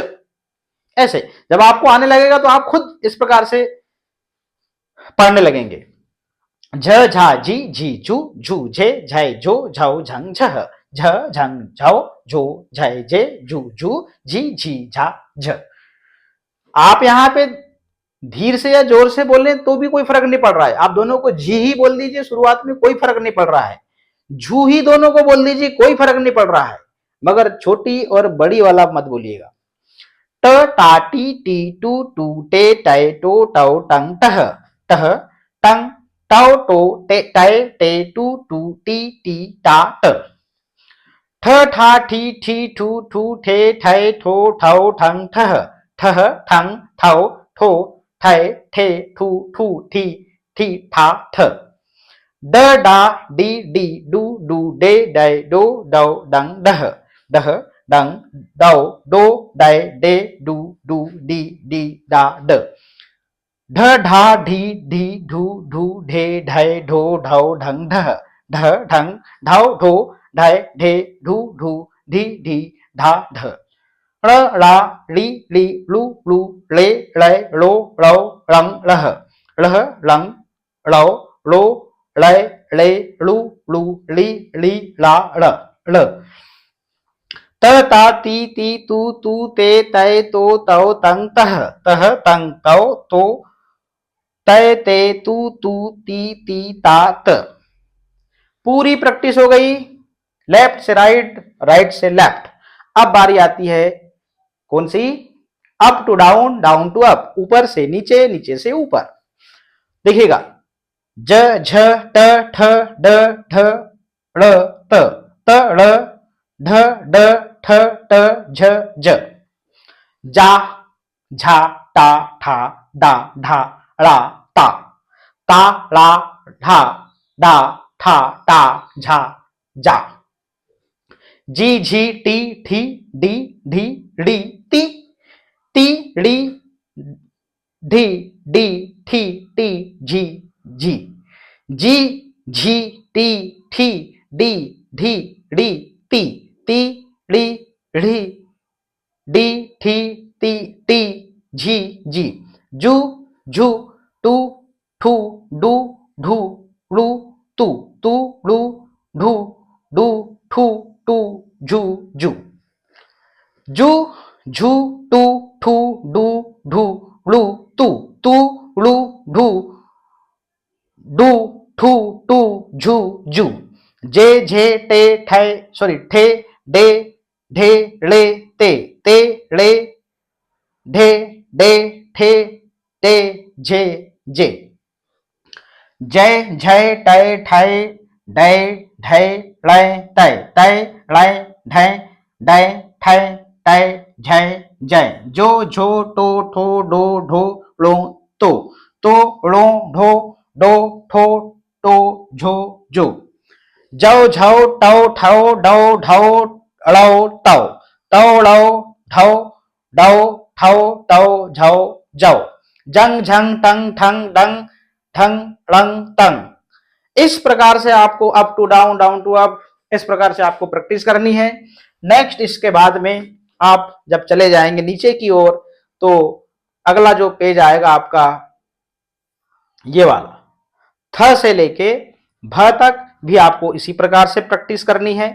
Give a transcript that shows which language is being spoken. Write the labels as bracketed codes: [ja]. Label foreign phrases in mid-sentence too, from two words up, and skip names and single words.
[hi] ऐसे जब आपको आने लगेगा तो आप खुद इस प्रकार से पढ़ने लगेंगे। झ झा जी झी झू झू झे झय झो झौ झंग झह, झ झंग झौ झो झय जे झू झू झी झी झा झ। आप यहाँ पे धीर से या जोर से बोल रहे हैं तो भी कोई फर्क नहीं पड़ रहा है, आप दोनों को झी ही बोल दीजिए शुरुआत में, कोई फर्क नहीं पड़ रहा है। झू ही दोनों को बोल दीजिए, कोई फर्क नहीं पड़ रहा है, मगर छोटी और बड़ी वाला मत बोलिएगा। ट टा टी टी टू टू टे टय टो टौ टंग टह, टह टंग टौ टो टे टय टे टू टू टी टी टा ट। ठ ठा ठी ठी ठू ठू ठे ठय ठो ठौ ठंग ठह, ठह ठंग ठौ ठो ठय ठे ठू ठू ठी ठी ठा ठ। ड डा डी डी डू डू डे डय डो डौ डंग डह, डह डंग डौ डो डय डे डू डू डी डी डा ड। ढ ढा ढी ढी ढू ढू ढे ढय ढो ढौ ढंग ढह, ढह ढंग ढौ ढो ढय ढे ढू ढू ढी ढी ढा ढ। ड़ ड़ा ड़ी ली लू लू ले लै लो ळौ ळंग लह, लह लंग ळौ लो लै ले लू लू ली ली ला ळ ळ। त ता ती ती तू तू ते तय तो तौ तंग तह, तह तंग तौ तो तय ते तू तू ती ती ता त। पूरी प्रैक्टिस हो गई, लेफ्ट से राइट, राइट से लेफ्ट। अब बारी आती है कौन सी, [en] up to down, down to up, [hi] ऊपर से नीचे, नीचे से ऊपर। देखिएगा, ज झ ट ठ ड ढ ड़ त, त ड़ ढ ड ठ ट झ ज। जा झा टा ठा डा ढा ड़ा ता, ता ला ढा डा ठा टा झा जा। जी झी टी ठी डी ढी डी ती, ती ड़ी ढी डी ठी टी झी जी। जी झी टी ठी डी ढी डी ती, ती ड़ी ढी डी ठी ती टी झी जी। जू झू टू ठू डू ढू लू तू, तू लू ढू डू ठू टू झू जू। जू झू टू ठू डू ढू लू तू, तू लू ढू डू ठू टू झू जू। जे झे टे ठय सॉरी ठे डे ढे ले ते, ते ले ढे डे ठे टे झे जे। जय झय टय ठय डय ढय लय तय, तय लय ढय डय ठय टय झय जय। जो झो टो ठो डो ढो लो तो, तो लो ढो डो ठो टो झो जो। जौ झौ टौ ठौ डौ ढौ ळौ तौ, तौ ळौ ढौ डौ ठौ टौ झौ जौ। जंग झंग टंग ठंग डंग ठंग लंग तंग। इस प्रकार से आपको [en] up to down, down to up, [hi] इस प्रकार से आपको प्रैक्टिस करनी है। नेक्स्ट इसके बाद में आप जब चले जाएंगे नीचे की ओर तो अगला जो पेज आएगा आपका ये वाला, थ से लेके भ तक भी आपको इसी प्रकार से प्रैक्टिस करनी है।